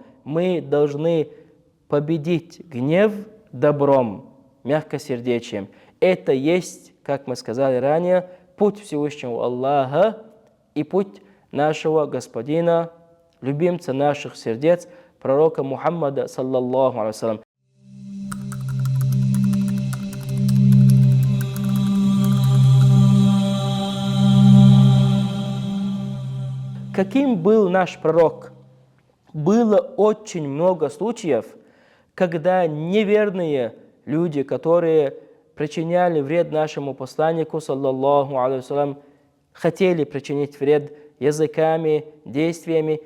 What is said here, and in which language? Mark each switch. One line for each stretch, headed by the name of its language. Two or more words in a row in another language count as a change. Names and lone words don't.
Russian: Мы должны победить гнев добром, мягкосердечием. Это есть, как мы сказали ранее, путь Всевышнего Аллаха и путь нашего Господина, любимца наших сердец, пророка Мухаммада,
Arabic: صلى الله عليه وسلم.
Russian: Каким был наш пророк? Было очень много случаев, когда неверные люди, которые причиняли вред нашему посланнику,
Arabic: صلى الله عليه وسلم,
Russian: хотели причинить вред языками, действиями.